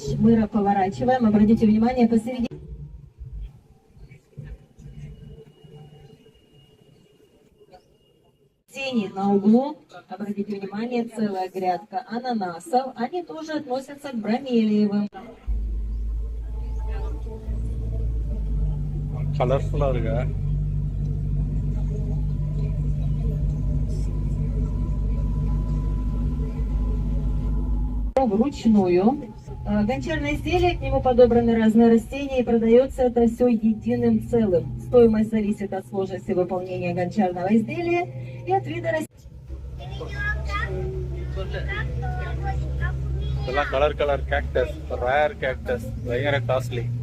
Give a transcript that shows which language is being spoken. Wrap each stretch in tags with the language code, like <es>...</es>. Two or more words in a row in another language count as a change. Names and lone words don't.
<ru>Мы поворачиваем, обратите внимание, посередине. Тени на углу, обратите внимание, целая грядка ананасов. Они тоже относятся к бромелиевым.</ru> <ta>கலர்ஃபுல்லா இருக்கா?</ta> <ru>Вручную. Гончарное изделие, к нему подобраны разные растения, и продается это все единым целым. Стоимость зависит от сложности выполнения гончарного изделия и от вида растения.</ru> <ta>இதெல்லாம்</ta> <en>color cactus, rare cactus,</en> <ta>பயங்கர காஸ்ட்லி.</ta>